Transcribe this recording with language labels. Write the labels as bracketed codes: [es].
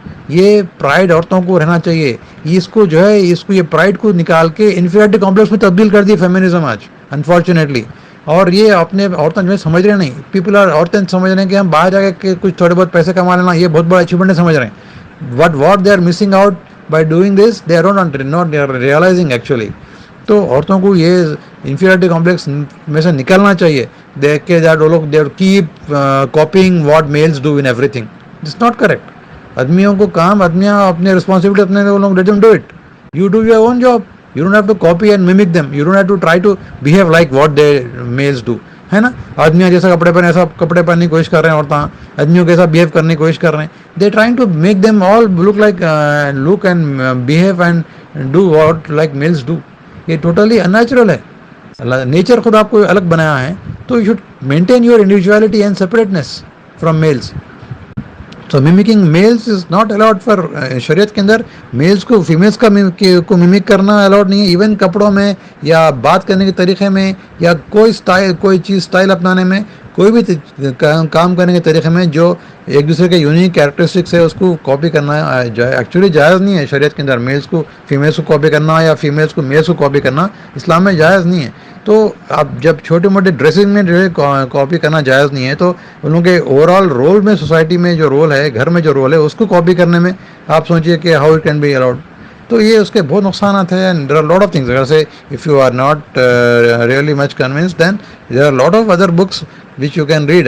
[ur] یہ پرائڈ عورتوں کو رہنا چاہیے. اس کو جو ہے یہ پرائڈ کو نکال کے انفیریٹی کمپلیکس میں تبدیل کر دی فیمنزم آج, انفارچونیٹلی. اور یہ اپنے عورتیں جو ہے سمجھ رہے نہیں, عورتیں سمجھ رہے ہیں کہ ہم باہر جا کے کچھ تھوڑے بہت پیسے کما لینا یہ بہت بڑا اچیومنٹ سمجھ رہے ہیں. [en] what they are missing out by doing this, they are not realizing actually. [ur] تو عورتوں کو یہ انفیریٹی کمپلیکس میں سے نکلنا چاہیے. دیکھ کے [en] they keep copying what males do in everything. It's not correct. [ur] آدمیوں کو کام, آدمیاں اپنے رسپانسبلٹی اپنے لوگ [en] let them do it. You do your own job. You don't have to copy and mimic them. You don't have to try to behave like what they males do. [ur] ہے نا, آدمیاں جیسا کپڑے پہنے ایسا کپڑے پہننے کی کوشش کر رہے ہیں, عورتیں آدمیوں کے ساتھ بہیو کرنے کی کوشش کر رہے ہیں. [en] They're trying to make them all look and behave and do what like males do. [ur] یہ ٹوٹلی ان نیچرل ہے. نیچر خود آپ کو الگ بنایا ہے, تو [en] You should maintain your individuality and separateness from males. تو mimicking males is not allowed for [ur] شریعت کے اندر. میلس کو فیمیلس کو میمک کرنا الاؤڈ نہیں ہے, ایون کپڑوں میں یا بات کرنے کے طریقے میں یا کوئی چیز اسٹائل اپنانے میں, کوئی بھی کام کرنے کے طریقے میں جو ایک دوسرے کے یونیک کیریکٹرسٹکس ہے اس کو کاپی کرنا ایکچولی جائز نہیں ہے شریعت کے اندر. میلس کو فیمیلس کو کاپی کرنا یا فیمیلس کو میلس کو کاپی کرنا اسلام میں جائز نہیں ہے. تو اب جب چھوٹے موٹے ڈریسنگ میں جو ہے کاپی کرنا جائز نہیں ہے, تو ان لوگوں کے اوور آل رول میں, سوسائٹی میں جو رول ہے, گھر میں جو رول ہے, اس کو کاپی کرنے میں آپ سوچیے کہ [en] How it can be allowed. [ur] تو یہ اس کے بہت نقصانات ہیں. [en] And there are lot of things. [ur] اگر سے [en] If you are not really much convince, then there are lot of other books which you can read.